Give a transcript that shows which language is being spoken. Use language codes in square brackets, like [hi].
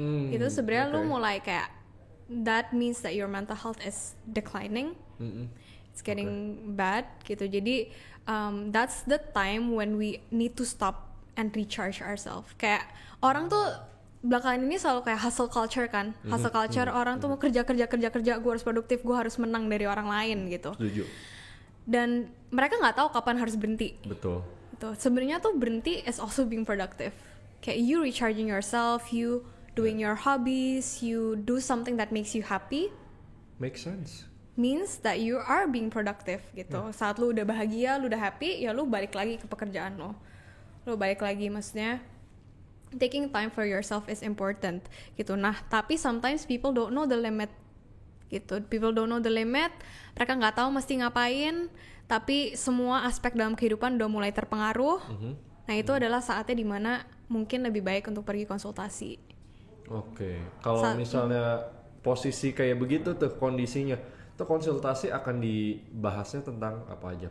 [id] Itu sebenarnya lu mulai kayak [en] that means that your mental health is declining. It's getting bad gitu. Jadi that's the time when we need to stop and recharge ourselves. [id] Kayak orang tuh belakangan ini selalu kayak hustle culture kan. Hustle culture, orang tuh mau kerja, gue harus produktif, gue harus menang dari orang lain gitu. Setuju. Dan mereka nggak tahu kapan harus berhenti. Betul. Gitu. Sebenarnya tuh berhenti [en] is also being productive. Kayak you recharging yourself, you doing your hobbies, you do something that makes you happy. Makes sense. Means that you are being productive [id] gitu. Saat lu udah bahagia, lu udah happy, ya lu balik lagi ke pekerjaan lo. Lu balik lagi, maksudnya [en] taking time for yourself is important gitu. Nah, tapi sometimes people don't know the limit gitu. People don't know the limit. [id] Mereka nggak tahu mesti ngapain. Tapi semua aspek dalam kehidupan udah mulai terpengaruh. Nah, itu adalah saatnya dimana mungkin lebih baik untuk pergi konsultasi. Oke. Kalau misalnya posisi kayak begitu tuh kondisinya, tuh konsultasi akan dibahasnya tentang apa aja?